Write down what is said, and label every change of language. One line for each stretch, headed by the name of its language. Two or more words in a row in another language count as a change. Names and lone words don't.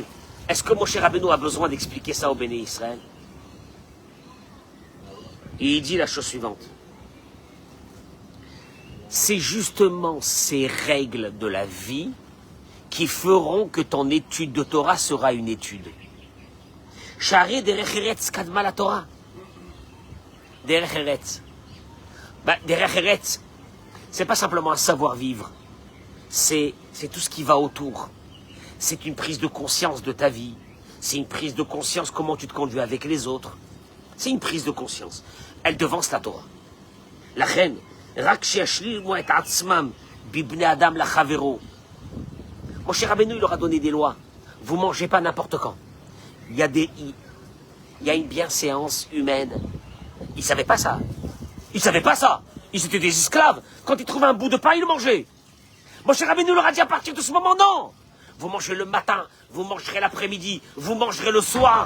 French: Est-ce que Moshe Rabbeinu a besoin d'expliquer ça au Béné Israël? Et il dit la chose suivante. C'est justement ces règles de la vie qui feront que ton étude de Torah sera une étude.
Hebrew: שהרי דרך ארץ קדמה לתורה. דרך ארץ. דרך ארץ,
French: c'est pas simplement un savoir-vivre. C'est tout ce qui va autour. C'est une prise de conscience de ta vie. C'est une prise de conscience comment tu te conduis avec les autres. C'est une prise de conscience. Elle devance la Torah. La reine,
Hebrew: רק שהשלימו את עצמם בבני אדם לחבירו.
French: Moshe Rabbeinu, il leur a donné des lois. Vous mangez pas n'importe quand. Il y a une bienséance humaine. Ils savaient pas ça. Ils savaient pas ça. Ils étaient des esclaves. Quand ils trouvaient un bout de pain, ils le mangeaient. Moshe Rabbeinu leur a dit à partir de ce moment, non. Vous mangez le matin, vous mangerez l'après-midi, vous mangerez le soir.